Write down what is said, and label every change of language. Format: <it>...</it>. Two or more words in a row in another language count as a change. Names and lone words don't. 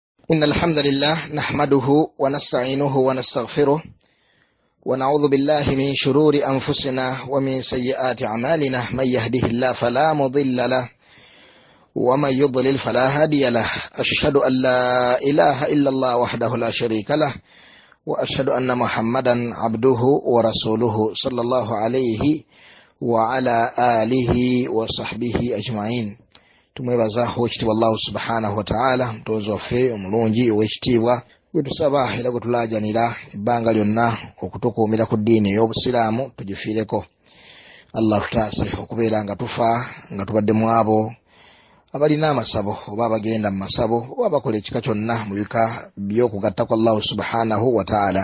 <ar>إن الحمد لله نحمده ونستعينه ونستغفره ونعوذ بالله من شرور أنفسنا ومن سيئات أعمالنا من يهده الله فلا مضل له ومن يضلل فلا هادي له أشهد أن لا إله إلا الله وحده لا شريك له وأشهد أن محمدا عبده ورسوله صلى الله عليه وعلى آله وصحبه أجمعين.</ar> <lg>tumwebaza wekitibwa Allah</lg> <ar>سبحانه وتعالى</ar> <lg>mtozo waffe omulungi owekitibwa gwetusaba era gwetulajanira ebbanga lyonna okutukuumira ku ddiini ey'obusiraamu tugifiireko. Allah tutaase okubeera nga tufa nga tubadde mu abo abalina amasabo oba abagenda mu masabo oba abakola ekika kyonna mu bika by'okugatta kwa Allah</lg> <ar>سبحانه وتعالى.</ar>